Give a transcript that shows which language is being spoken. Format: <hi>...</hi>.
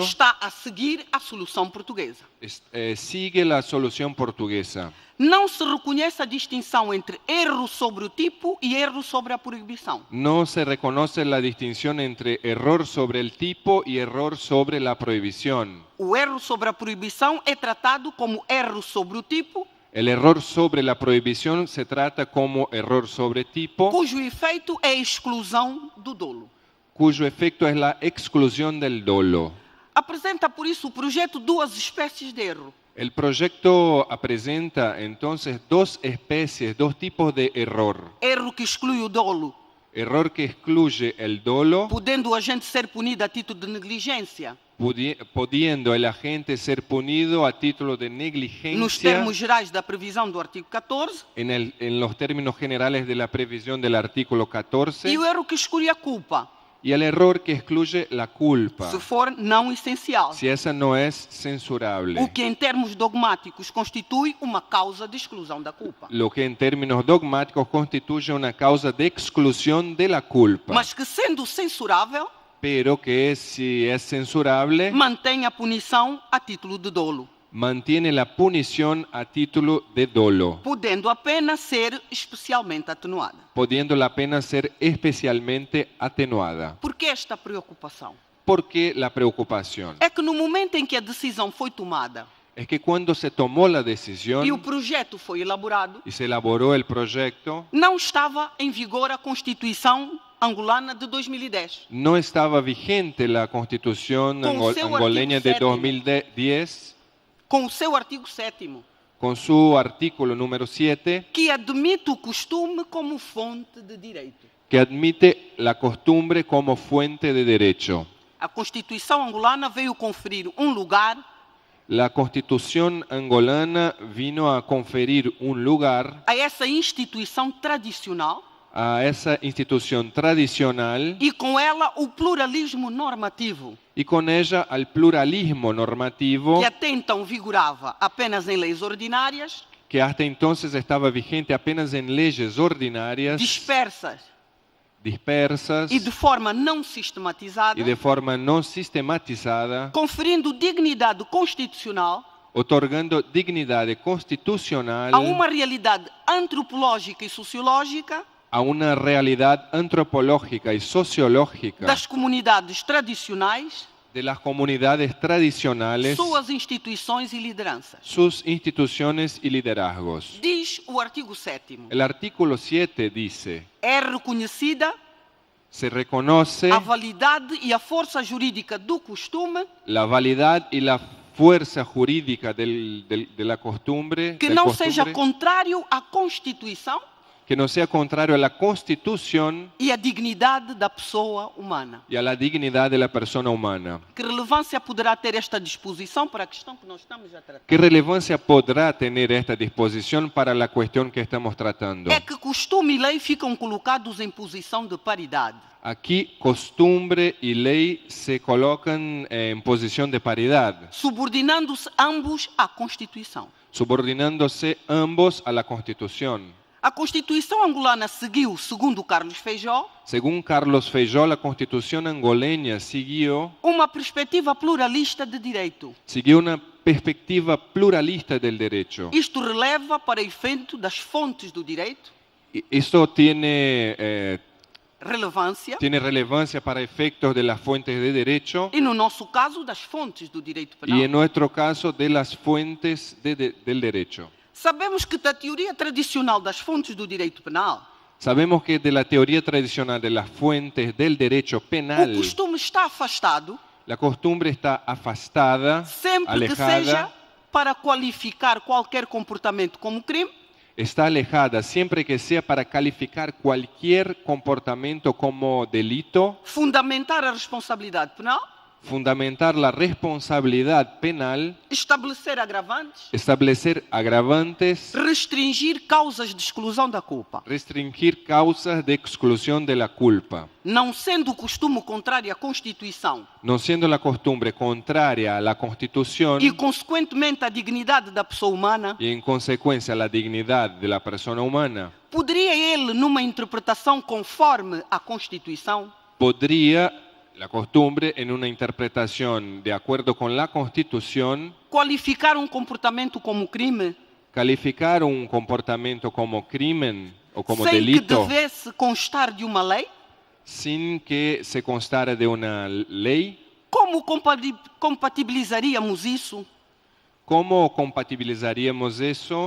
<pt>está a seguir a solução portuguesa.</pt> <es>sigue la solución portuguesa.</es> <pt>Não se reconhece a distinção entre erro sobre o tipo e erro sobre a proibição.</pt> <es>No se reconoce la distinción entre error sobre el tipo y error sobre la prohibición.</es> <pt>O erro sobre a proibição é tratado como erro sobre o tipo,</pt> <es>El error sobre la prohibición se trata como error sobre tipo,</es> <pt>cujo efeito é a exclusão do dolo.</pt> <es>cuyo efecto es la exclusión del dolo.</es> <pt>Apresenta, por isso, o projeto duas espécies de erro.</pt> <es>El proyecto presenta entonces dos especies, dos tipos de error.</es> <pt>Erro que exclui o dolo,</pt> <es>Error que excluye el dolo,</es> <pt>podendo o agente ser punido a título de negligência,</pt> <es>pudiendo el agente ser punido a título de</es> <pt>nos</pt> <es>negligencia</es> <pt>termos gerais da previsão do artigo 14,</pt> <es>en los términos generales de la previsión del artículo 14,</es> <pt>e o erro que exclui a culpa,</pt> <es>y el error que excluye la culpa,</es> <pt>se for não essencial,</pt> <es>si esa no es</es> <pt>o</pt> <es>censurable,</es> <pt>que em termos dogmáticos constitui uma causa de exclusão da culpa,</pt> <es>lo que en términos dogmáticos constituye una causa de exclusión de la culpa,</es> <pt>mas que, sendo censurável,</pt> <es>pero que si es censurable,</es> <pt>mantém a punição a título de dolo,</pt> <es>mantiene la punición a título de dolo,</es> <pt>podendo a pena ser especialmente atenuada.</pt> <es>pudiendo la pena ser especialmente atenuada.</es> <pt>Por que esta preocupação?</pt> <es>¿Por qué la preocupación?</es> <pt>É que no momento em que a decisão foi tomada</pt> <es>Es que cuando se tomó la</es> <pt>e o</pt> <es>decisión</es> <pt>projeto foi elaborado,</pt> <es>y se elaboró el proyecto,</es> <pt>não estava em vigor a Constituição angolana de 2010.</pt> <es>No estaba vigente la constitución Con seu angoleña de</es> <pt>artigo</pt> <es>2010</es> <pt>Com o seu artigo 7º,</pt> <es>con su artículo número 7</es> <pt>que admite o costume como fonte de direito.</pt> <es>que admite la costumbre como fuente de derecho.</es> <pt>A Constituição angolana veio conferir lugar</pt> <es>La constitución angolana vino a conferir un lugar</es> <pt>a essa instituição tradicional</pt> <es>a esa institución tradicional</es> <pt>e com ela o pluralismo normativo,</pt> <es>y con ella al pluralismo normativo</es> <pt>que até então vigorava apenas em leis ordinárias,</pt> <es>que hasta entonces estaba vigente apenas en leyes ordinarias, dispersas</es> <pt>e de forma não sistematizada,</pt> <es>y de forma no sistematizada,</es> <pt>conferindo dignidade constitucional</pt> <es>otorgando dignidad constitucional</es> <pt>a uma realidade antropológica e sociológica</pt> <es>a una realidad antropológica y sociológica</es> <pt>das comunidades tradicionais,</pt> <es>de las comunidades tradicionales,</es> <pt>suas instituições e lideranças.</pt> <es>sus instituciones y liderazgos.</es> <pt>Diz o artigo 7º,</pt> <es>El artículo 7 dice,</es> <pt>é reconhecida</pt> <es>se reconoce</es> <pt>a validade e a força jurídica do costume</pt> <es>la validad y la fuerza jurídica de la costumbre,</es> <pt>que</pt> <es>del</es> <pt>não</pt> <es>costumbre,</es> <pt>seja contrário à Constituição</pt> <es>que no sea contrario a la Constitución</es> <pt>e à dignidade da pessoa humana.</pt> <es>y a la dignidad de la persona humana.</es> <pt>Que relevância poderá ter esta disposição para a questão que nós estamos a tratar?</pt> <es>¿Qué relevancia podrá tener esta disposición para la cuestión que estamos tratando?</es> <pt>É que costume e lei ficam colocados em posição de paridade.</pt> <es>Aquí costumbre y ley se colocan en posición de paridad,</es> <pt>Subordinando-se ambos à Constituição.</pt> <es>subordinándose ambos a la Constitución.</es> <pt>A Constituição angolana seguiu, segundo Carlos Feijó,</pt> <es>Según Carlos Feijó, la Constitución angoleña siguió</es> <pt>uma perspectiva pluralista de direito.</pt> <es>una perspectiva pluralista del derecho.</es> <pt>Isto releva para efeito das fontes do direito,</pt> <es>Y esto tiene relevancia para efectos de las fuentes de derecho</es> <pt>e no nosso caso das fontes do direito</pt> <es>y en</es> <pt>penal.</pt> <es>nuestro caso de las fuentes del derecho.</es> <pt>Sabemos que da teoria tradicional das fontes do direito penal,</pt> <es>Sabemos que de la teoría tradicional de las fuentes del derecho</es> <pt>o</pt> <es>penal,</es> <pt>costume está afastado</pt> <es>la costumbre está afastada,</es> <pt>sempre que seja</pt> <es>alejada,</es> <pt>para qualificar qualquer comportamento como crime,</pt> <es>está alejada siempre que sea para calificar cualquier comportamiento como delito,</es> <pt>fundamentar a responsabilidade penal,</pt> <es>fundamentar la responsabilidad penal,</es> <pt>estabelecer agravantes,</pt> <es>establecer agravantes,</es> <pt>restringir causas de exclusão da culpa.</pt> <es>restringir causas de exclusión de la culpa.</es> <pt>Não sendo o costume contrário à Constituição</pt> <es>No siendo la costumbre contraria a la Constitución</es> <pt>e, consequentemente, à dignidade da pessoa humana,</pt> <es>y en consecuencia a la dignidad de la persona humana,</es> <pt>poderia ele, numa interpretação conforme à Constituição,</pt> <es>podría la costumbre en una interpretación de acuerdo con la Constitución</es> <pt>qualificar comportamento como crime,</pt> <es>calificar un comportamiento como crimen o como</es> <pt>sem que</pt> <es>delito</es> <pt>devesse constar de uma lei?</pt> <es>sin que se constara de una ley.</es> <pt>Como compatibilizaríamos isso</pt> <es>¿Cómo compatibilizaríamos eso</es>